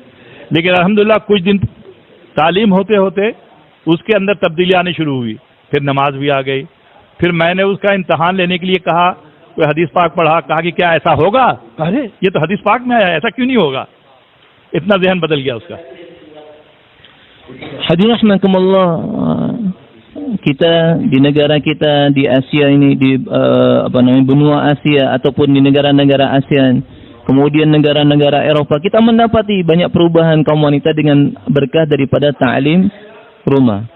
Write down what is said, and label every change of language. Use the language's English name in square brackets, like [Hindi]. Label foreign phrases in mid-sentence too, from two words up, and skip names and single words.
[Urdu] لیکن الحمد للہ کچھ دن تعلیم ہوتے ہوتے اس کے اندر تبدیلی آنی شروع ہوئی، پھر نماز بھی آ گئی. پھر میں نے اس کا امتحان لینے کے لیے کہا، کوئی حدیث پاک پڑھا، کہا کہ کیا ایسا ہوگا? ارے یہ تو حدیث پاک میں آیا، ایسا کیوں نہیں ہوگا? اتنا ذہن بدل گیا اس کا. [Indonesian] Hadirin rahimakumullah, kita di negara kita di Asia ini, di benua Asia ataupun di negara-negara ASEAN, kemudian negara-negara Eropa, kita mendapati banyak perubahan kaum wanita dengan berkah daripada ta'lim rumah.